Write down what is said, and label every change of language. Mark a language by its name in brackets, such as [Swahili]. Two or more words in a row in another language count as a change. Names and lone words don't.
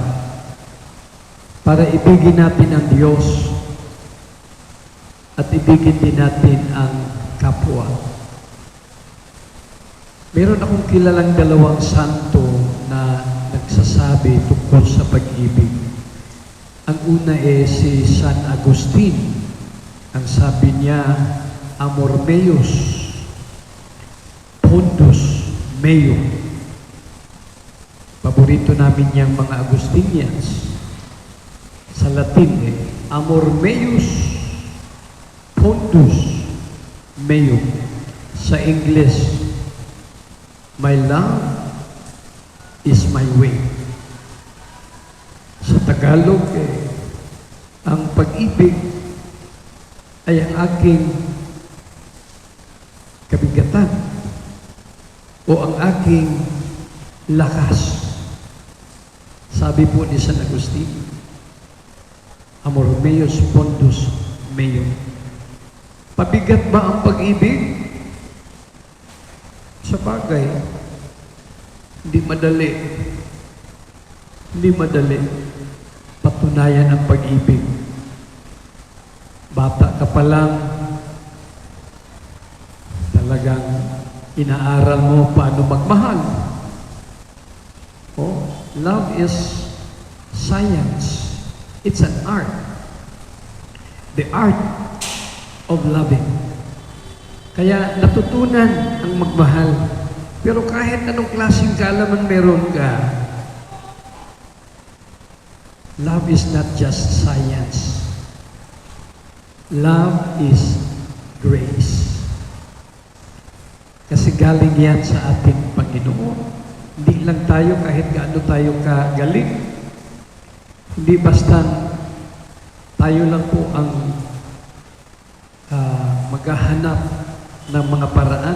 [Filipino] Para ibigin natin ang Diyos at ibigin din natin ang kapwa. Meron akong kilalang dalawang santo na nagsasabi tungkol sa pag-ibig. Ang una si San Agustin. Ang sabi niya, [Latin] amor meus, pondus meum. [Filipino] Paborito namin niyang mga Agustinians. Sa Latin, [Latin] amor meus, pondus meum. [Filipino] Sa English, [English] my love is my way. [Filipino] Sa Tagalog, ang pag-ibig ay ang aking kabigatan o ang aking lakas. Sabi po ni San Agustin, [Latin] amor meus pondus meum. [Filipino] Pabigat ba ang pag-ibig? Sa bagay, hindi madali. Hindi madali patunayan ang pag-ibig. Bata ka pa lang, talagang inaaral mo paano magmahal. [English] Oh, love is science. It's an art. The art of loving. [Filipino] Kaya natutunan ang magmahal. Pero kahit anong klaseng kaalaman meron ka, [English] love is not just science. Love is grace. [Filipino] Kasi galing yan sa ating Panginoon. Hindi lang tayo kahit gaano tayo kagaling. Hindi basta tayo lang po ang maghahanap ng mga paraan.